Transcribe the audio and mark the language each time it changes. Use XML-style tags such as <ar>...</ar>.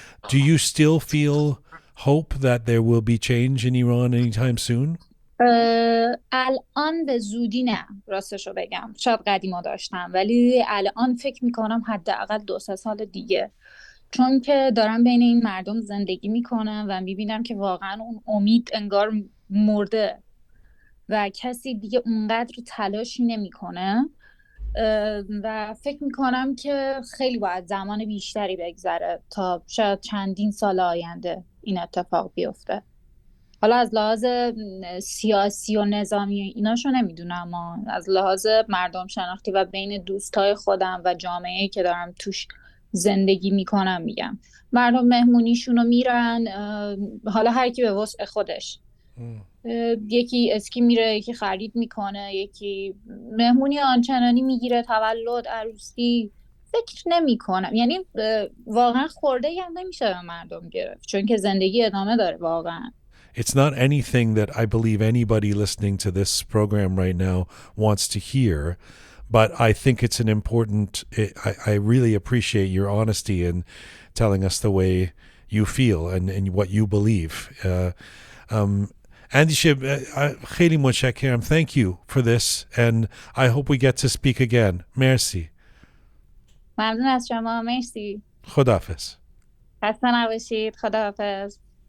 <en>Do you still feel hope that there will be change in Iran anytime soon?</en> <fa>الان به زودی نه، راستشو بگم شاید قدیما داشتم، ولی الان فکر میکنم حداقل 2-3 سال دیگه، چون که دارم بین این مردم زندگی میکنم و میبینم که واقعا اون امید انگار مرده و کسی دیگه اونقدر تلاشی نمیکنه و فکر میکنم که خیلی باید زمان بیشتری بگذره تا شاید چندین سال آینده این اتفاق بیفته. حالا از لحاظ سیاسی و نظامی ایناشو نمیدونم، اما از لحاظ مردم شناختی و بین دوستای خودم و جامعه‌ای که دارم توش زندگی میکنم میگم مردم مهمونیشونو میرن، حالا هر کی به وسع خودش، یکی اسکی میره، یکی خرید میکنه، یکی مهمونی آنچنانی میگیره، تولد، عروسی. فکر نمی کنم، یعنی واقعا خورده هم نمیشه به مردم گرفت، چون که زندگی ادامه داره واقعا.</fa> <en>It's not anything that I believe anybody listening to this program right now wants to hear, but I think it's an important, I really appreciate your honesty in telling us the way you feel and what you believe.</en> <fa>Andisha, خیلی متشکرم.</fa> <en>Thank you for this, and I hope we get to speak again.</en> <fa>Merci. ممنون از شما. مرسی. خداحافظ. خسته نباشید. خداحافظ.</fa>